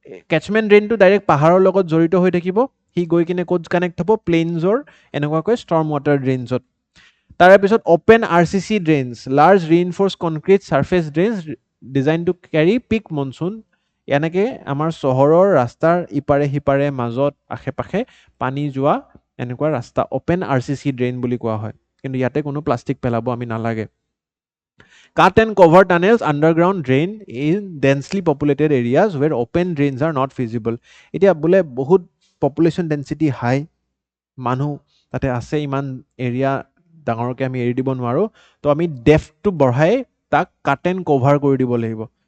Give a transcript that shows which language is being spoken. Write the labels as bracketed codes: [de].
[as] কেচমেণ্ট ড্ৰেইনটো direct পাহাৰৰ লগত জড়িত হৈ থাকিব, সি গৈ কিনে ক'ত কানেক্ট হ'ব, প্লেইনছৰ এনেকুৱাকৈ ষ্টৰ্ম ৱাটাৰ ড্ৰেইনছত। তাৰে পিছত [en] Open RCC drains, large reinforced concrete surface drains design to carry peak monsoon. [as] এনেকে আমাৰ চহৰৰ ৰাস্তাৰ ইপাৰে সিপাৰে মাজত আশে পাশে পানী যোৱা এনেকুৱা ৰাস্তা অপেন RCC ড্ৰেইন বুলি কোৱা হয়। কিন্তু ইয়াতে কোনো প্লাষ্টিক পেলাব আমি নালাগে। [en] Cut and cover tunnels underground drain in densely populated areas where open drains are not feasible. [as] এতিয়া বোলে বহুত পপুলেশ্যন ডেঞ্চিটি হাই, মানুহ তাতে আছে, ইমান এৰিয়া ডাঙৰকৈ আমি এৰি দিব নোৱাৰোঁ, তো আমি ডেফটো বঢ়াই তাক কাট এণ্ড কভাৰ কৰি দিব লাগিব।